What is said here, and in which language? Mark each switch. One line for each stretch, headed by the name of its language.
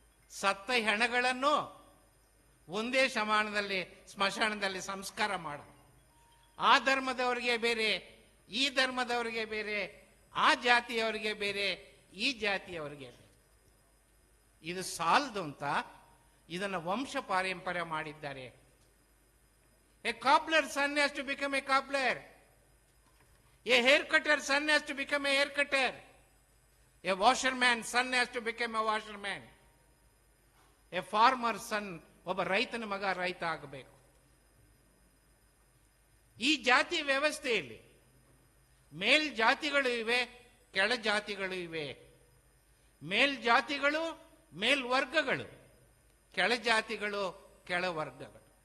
Kannada: ಸತ್ತ ಹೆಣಗಳನ್ನು ಒಂದೇ ಸ್ಮಶಾನದಲ್ಲಿ ಸಂಸ್ಕಾರ ಮಾಡ. ಆ ಧರ್ಮದವರಿಗೆ ಬೇರೆ, ಈ ಧರ್ಮದವರಿಗೆ ಬೇರೆ, ಆ ಜಾತಿಯವರಿಗೆ ಬೇರೆ, ಈ ಜಾತಿಯವರಿಗೆ ಬೇರೆ. ಇದು ಸಾಲದು ಅಂತ ಇದನ್ನು ವಂಶ ಪಾರಂಪರ್ಯ ಮಾಡಿದ್ದಾರೆ.
English: A cobbler son has to become a cobbler. A hair cutter son has to become a hair cutter. A washerman son has to become a washerman.
Kannada: A farmer son, ಒಬ್ಬ ರೈತನ ಮಗ ರೈತ ಆಗಬೇಕು. ಈ ಜಾತಿ ವ್ಯವಸ್ಥೆಯಲ್ಲಿ ಮೇಲ್ ಜಾತಿಗಳು ಇವೆ, ಕೆಳ ಜಾತಿಗಳು ಇವೆ. ಮೇಲ್ ಜಾತಿಗಳು ಮೇಲ್ವರ್ಗಗಳು, ಕೆಳ ಜಾತಿಗಳು ಕೆಳವರ್ಗಗಳು.